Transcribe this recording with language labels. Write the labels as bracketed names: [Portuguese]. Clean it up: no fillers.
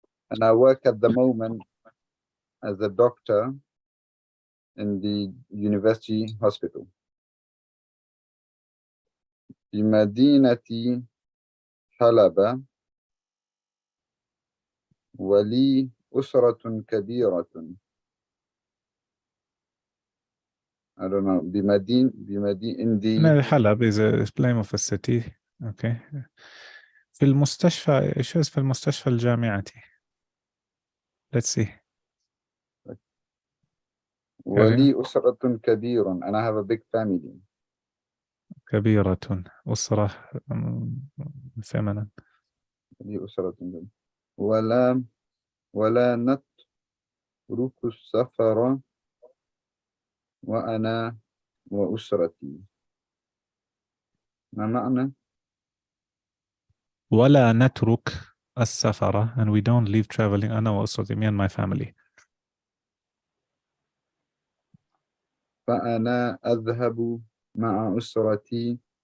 [English] And I work at the moment as a doctor in the university hospital. [Arabic] في مدينة حلب ولي أسرة كبيرة. [English] I don't know. بمدينة in the Halab is a name of a city. Okay. [Arabic] في المستشفى. إيش في المستشفى الجامعتي. [English] Let's see. [Arabic] ولي أسرة كبيرة. [English] and I have a big family. [Arabic] كبيرة. [English] أسرة feminine. [Arabic] لي أسرة كبيرة. ولا نترك السفر وأنا وأسرتي. ما معنى؟ ولا نترك السفر, [English] and we don't leave traveling. [Arabic] أنا وأسرتي, [English] me and my family. [Arabic] فأنا أذهب مع أسرتي.